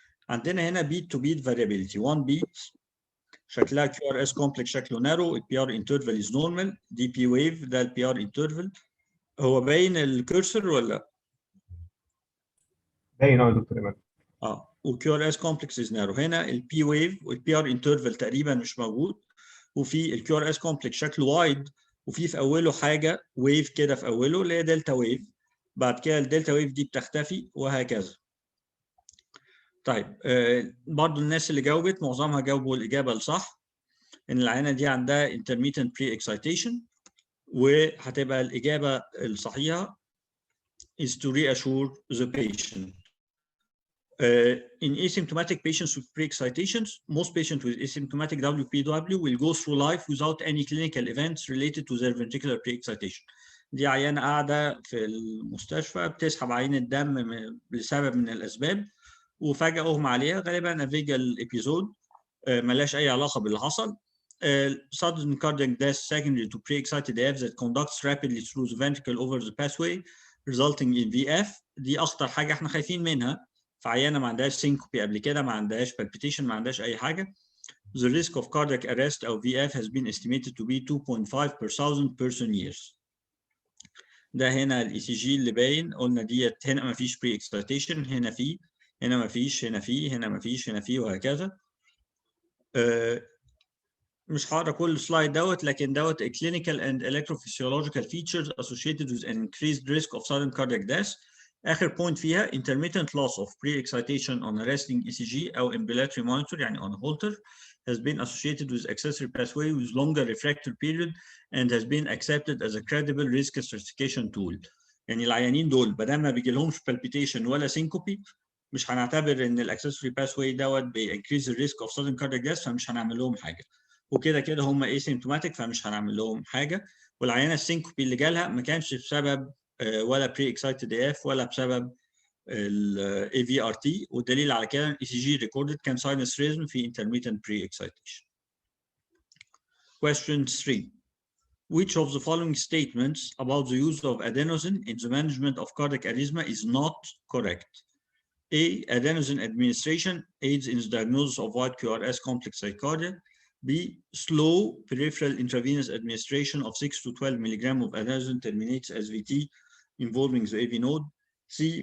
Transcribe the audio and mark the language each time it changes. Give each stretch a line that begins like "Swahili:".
Arabic: عندنا هنا
English: beat to beat variability. 1 beat شكلها QRS complex شكله narrow. ال PR interval is normal. DP wave ده ال PR interval.
Arabic: هو باين الكورسر ولا؟ باين يا دكتور ايمن.
English: والQRS complex is narrow.
Arabic: هنا ال P wave وال PR interval تقريبا مش موجود، وفي ال QRS complex شكله وايد، وفي اوله حاجه ويف كده في اوله اللي هي دلتا ويف. بعد كده الدلتا ويف دي بتختفي وهكذا. طيب برضو الناس اللي جاوبت معظمها جاوبوا الاجابه الصح، ان العينه دي عندها intermittent pre-excitation، وهتبقى الاجابه الصحيحه
English: is to reassure the patient. In asymptomatic patients with pre-excitations, most patients with asymptomatic WPW will go through life without any clinical events related to their ventricular pre-excitation.
Arabic: دي عيانة قاعدة في المستشفى بتسحب عين الدم لسبب من الأسباب وفجأة أغمى عليها غالبا افيجال ابيزود ملاش أي علاقة باللي حصل.
English: Sudden cardiac death secondary to pre-excited AF that conducts rapidly through the ventricle over the pathway resulting in VF.
Arabic: دي أخطر حاجة احنا خايفين منها في عيانة ما عندهاش سينكوبي قبل كده، ما عندهاش palpitation، ما عندهاش أي حاجة.
English: The risk of cardiac arrest أو VF has been estimated to be 2.5 per 1,000 person years.
Arabic: ده هنا الاي سي جي اللي باين، قلنا ديت هنا ما فيش بري اكسايتيشن، هنا في، هنا ما فيش، هنا في، هنا ما فيش، هنا في، وهكذا. مش هقرا كل سلايد دوت، لكن دوت
English: clinical and electrophysiological features associated with an increased risk of sudden cardiac death.
Arabic: اخر بوينت فيها
English: intermittent loss of pre-excitation on a resting ECG او ambulatory monitor يعني on a Holter has been associated with accessory pathway with longer refractory period and has been accepted as a credible risk stratification tool.
Arabic: يعني العيانين دول بدل ما بيجي لهمش palpitation ولا syncope مش هنعتبر ان الاكسسوري باثواي دوت بينكريز الريسك اوف sudden cardiac death، فمش هنعمل لهم حاجه. وكده كده هم اسيمتوماتيك فمش هنعمل لهم حاجه. والعيانه السينكوبي اللي جالها ما كانش بسبب ولا بري اكسايتد اف ولا بسبب الاي في ار تي، والدليل على كده الاي سي جي ريكوردد كان ساينس ريزم في intermittent pre-excitation.
English: Question 3. Which of the following statements about the use of adenosine in the management of cardiac arrhythmia is not correct? A. Adenosine administration aids in the diagnosis of wide QRS complex tachycardia. B. Slow peripheral intravenous administration of 6 to 12 milligram of adenosine terminates as VT involving the AV node. C.